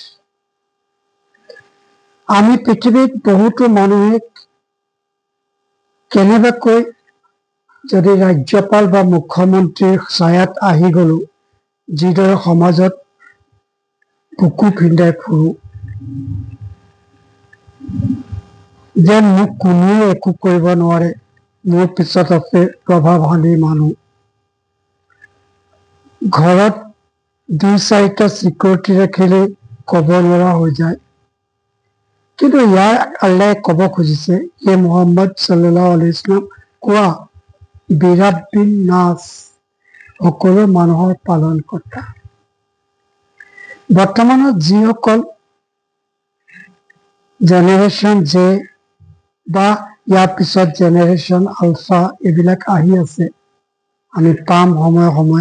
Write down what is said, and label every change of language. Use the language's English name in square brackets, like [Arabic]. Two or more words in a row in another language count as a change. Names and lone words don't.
[Assamese] আমি পৃথিৱীত বহুতো মানুহে কেনেবাকৈ যদি ৰাজ্যপাল বা মুখ্যমন্ত্ৰীৰ ছায়াত আহি গলো, যিদৰে সমাজত বুকু পিন্ধাই ফুৰো, যেন মোক কোনেও একো কৰিব নোৱাৰে, মোৰ পিছত আছে প্ৰভাৱশালী মানুহ। ঘৰত 2-4টা চিকিউৰিটি ৰাখিলেই কব নোৱাৰা হৈ যায়। কিন্তু ইয়াৰ আল্লাহে কব খুজিছে, হে মুহাম্মদ [Arabic] صلى الله عليه وسلم, [Assamese] কোৱা, [Arabic] برب الناس, [Assamese] সকলো মানুহৰ পালনকৰ্তা। বৰ্তমানত যিসকল [English] generation Z [Assamese] বা ইয়াৰ পিছত [English] generation alpha [Assamese] এইবিলাক আহি আছে, আমি পাম সময়ে সময়ে।